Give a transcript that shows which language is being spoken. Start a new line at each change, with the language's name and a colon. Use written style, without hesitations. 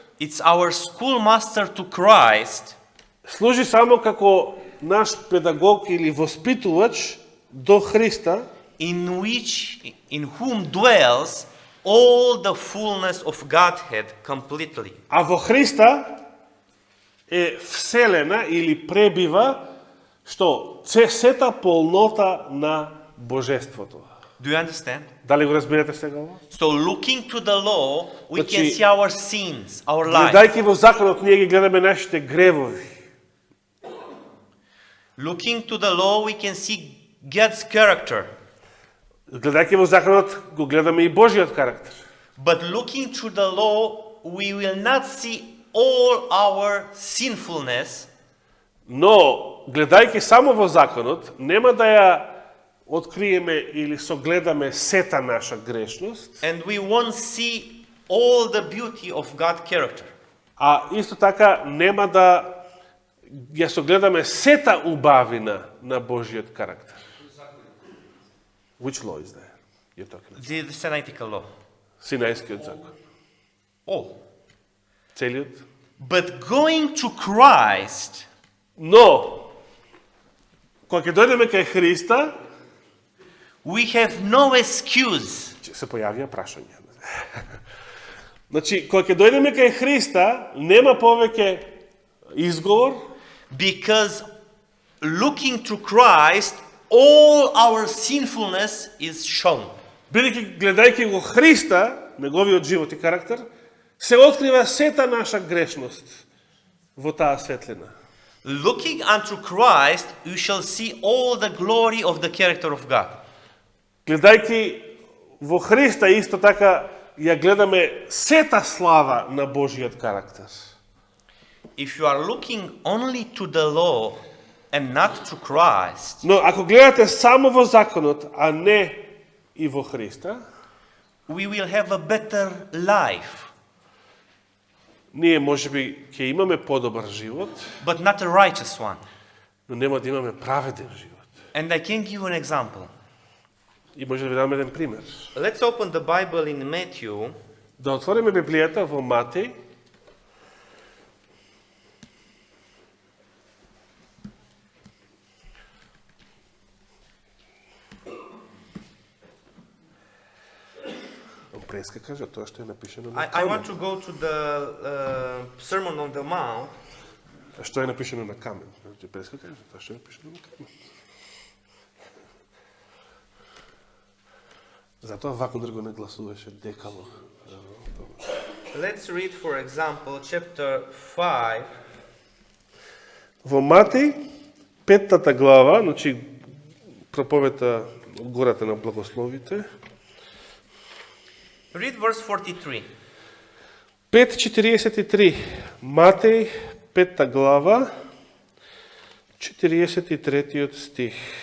English: it's our schoolmaster to Christ,
Macedonian: служи само како наш педагог или воспитувач до Христа,
English: in whom dwells all the fullness of Godhead completely.
Macedonian: а во Христа е вселена или пребива што сета полнота на Божеството.
English: Do you understand?
Macedonian: Дали го разбирате сега ова?
English: So looking to the law, we can
Macedonian: Значи,
English: see our sins, our life.
Macedonian: Гледајќи во законот, ние ги гледаме нашите гревови.
English: Looking to the law, we can see God's character.
Macedonian: Гледајќи во законот, го гледаме и Божиот карактер.
English: But looking through the law, we will not see all our sinfulness,
Macedonian: Но, гледајќи само во законот, нема да ја откриеме или согледаме сета наша грешност,
English: and we won't see all the beauty of God's character.
Macedonian: а исто така нема да ја согледаме сета убавина на Божиот карактер.
English: Which law is there? You're talking about? The Sinaitic law.
Macedonian: Синајскиот закон.
English: All.
Macedonian: Целиот.
English: But going to Christ,
Macedonian: Но, кога ќе дојдеме кај Христа,
English: we have no excuse.
Macedonian: се појавија прашања. Значи, кога ќе дојдеме кај Христа, нема повеќе изговор,
English: Because looking to Christ, all our sinfulness is shown.
Macedonian: бидејќи гледајќи го Христа, неговиот живот и карактер, се открива сета наша грешност во таа светлина.
English: Looking unto Christ, you shall see all the glory of the character of God.
Macedonian: Гледајќи во Христа, исто така ја гледаме сета слава на Божиот карактер.
English: If you are looking only to the law and not to Christ,
Macedonian: Но ако гледате само во законот, а не и во Христа,
English: we will have a better life,
Macedonian: ние можеби ќе имаме подобар живот,
English: but not a righteous one.
Macedonian: но нема да имаме праведен живот.
English: And I can give you an example.
Macedonian: И може да ви дам еден пример.
English: Let's open the Bible in Matthew,
Macedonian: Да отвориме Библијата во Матеј, прескакаш тоа што е напишано на
English: I
Macedonian: камен.
English: want to go to the Sermon on the Mount.
Macedonian: А што е напишано на камен? Ќе прескакаш тоа што е напишано на камен. Затоа Вакундар го нагласуваше декалог.
English: Let's read, for example, chapter 5,
Macedonian: Во Матеј, 5 глава, значи проповета од гората на благословите,
English: read verse 43.
Macedonian: 5:43. Матеј, 5 глава, 43 стих.